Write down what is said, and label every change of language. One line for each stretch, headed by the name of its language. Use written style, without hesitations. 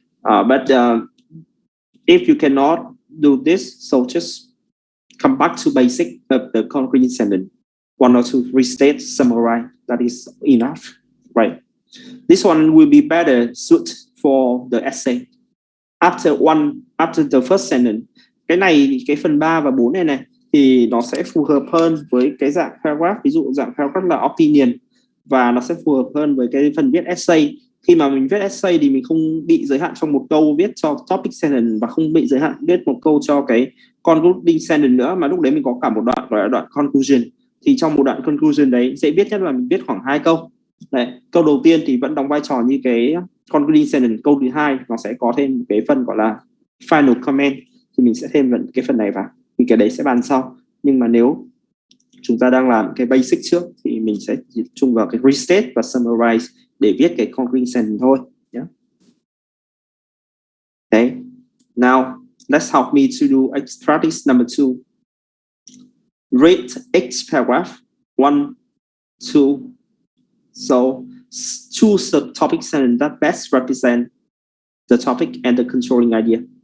English: But if you cannot do this, so just come back to basic of the concrete sentence. 1 or 2 restate, summarize. That is enough, right? This one will be better suited for the essay. After the first sentence,
Vietnamese: cái phần 3 và 4 này thì nó sẽ phù hợp hơn với cái dạng paragraph. Ví dụ dạng paragraph là opinion và nó sẽ phù hợp hơn với cái phần viết essay. Khi mà mình viết essay thì mình không bị giới hạn trong một câu viết cho topic sentence và không bị giới hạn viết một câu cho cái concluding sentence nữa, mà lúc đấy mình có cả một đoạn gọi là đoạn conclusion. Thì trong một đoạn conclusion đấy dễ viết nhất là mình viết khoảng 2 câu. Đấy, câu đầu tiên thì vẫn đóng vai trò như cái concluding sentence, câu thứ hai nó sẽ có thêm cái phần gọi là final comment, thì mình sẽ thêm cái phần này vào. Thì cái đấy sẽ bàn sau. Nhưng mà nếu chúng ta đang làm cái basic trước thì mình sẽ tập trung vào cái restate và summarize để viết cái concluding sentence thôi.
English: Yeah. Okay. Now let's help me to do practice number 2. Rate each paragraph 1, 2. So choose the topic sentence that best represent the topic and the controlling idea.